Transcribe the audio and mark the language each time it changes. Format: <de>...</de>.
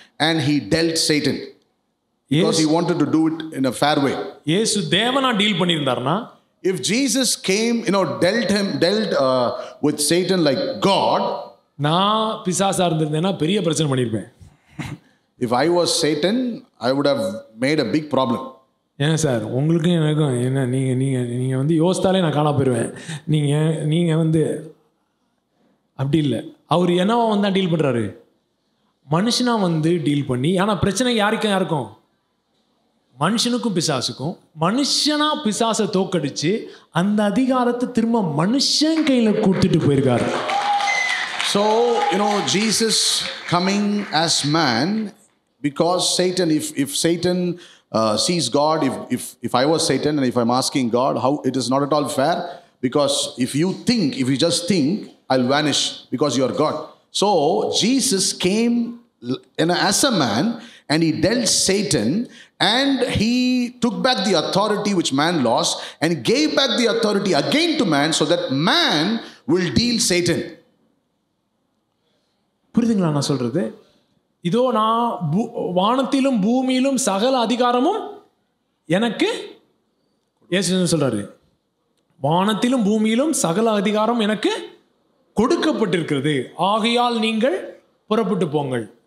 <en>and he dealt Satan because he wanted to do it in a fair way.</en> <ta>இயேசு தேவனா deal பண்ணியிருந்தாருன்னா,</ta> <en>If Jesus came, dealt with Satan like God,</en> <ta>நான் பிசாசா இருந்திருந்தேன்னா பெரிய பிரச்சனை பண்ணியிருப்பேன்.</ta> <en>if I was Satan, I would have made a big problem.</en> <ta>ஏன் sir, உங்களுக்கும் எனக்கும் என்ன, நீங்கள் வந்து யோசித்தாலே நான் காணா போயிடுவேன். நீங்கள் வந்து அப்படி இல்லை. அவர் என்னவா வந்தால் டீல் பண்ணுறாரு, மனுஷனாக வந்து டீல் பண்ணி. ஆனால் பிரச்சனை யாருக்கும் மனுஷனுக்கும் பிசாசுக்கும். மனுஷனா பிசாசை தோக்கடிச்சு அந்த அதிகாரத்தை திரும்ப மனுஷன் கையில் கொடுத்துட்டு போயிருக்காரு.</ta> <en>So, Jesus coming as man, because Satan, if Satan sees God, if I was Satan and if I'm asking God, how it is not at all fair, because if you just think, I'll vanish because you are God. So, Jesus came as a man and he dealt Satan, and he took back the authority which man lost and gave back the authority again to man, so that man will deal Satan.</en> <ta>புரியுதுங்களா நான் சொல்றது? இதோ நான் வானத்திலும் பூமியிலும் சகல அதிகாரமும் எனக்கு, இயேசு சொல்றாரு, வானத்திலும் பூமியிலும் சகல அதிகாரம் எனக்கு கொடுக்கப்பட்டிருக்கிறது, ஆகையால் நீங்கள் புறப்பட்டு போங்கள்.</ta>